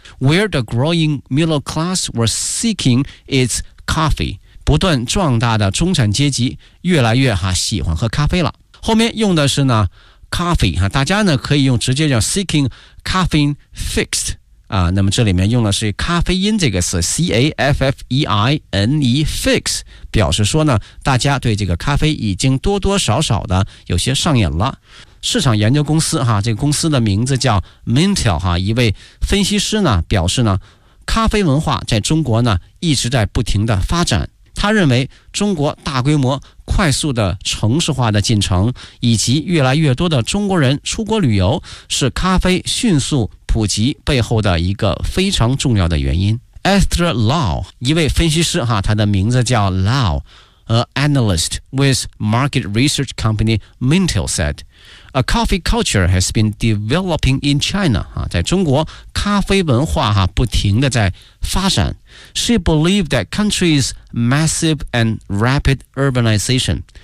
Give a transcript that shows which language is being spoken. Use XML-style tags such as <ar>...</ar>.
<en>Where the growing middle class was seeking its coffee.</en> <zh>不断壮大的中产阶级越来越哈喜欢喝咖啡了。后面用的是呢 coffee, 哈，大家呢可以用直接叫</zh> <en>seeking caffeine fixed,</en> <zh>啊，那么这里面用的是咖啡因这个词 ,C-A-F-F-E-I-N-E fix, 表示说呢大家对这个咖啡已经多多少少的有些上瘾了。市场研究公司哈，这个公司的名字叫 Mintel 哈，一位分析师呢表示呢，咖啡文化在中国呢一直在不停的发展。他认为中国大规模快速的城市化的进程，以及越来越多的中国人出国旅游，是咖啡迅速普及背后的一个非常重要的原因。</zh> <en>Esther Lau</en> <zh>一位分析师哈，他的名字叫</zh> <en>Lau, an analyst with market research company Mintel said. A coffee culture has been developing in China.</en> <zh>在中国咖啡文化不停地在发展。</zh> <en>She believed that country's massive and rapid urbanization.</en>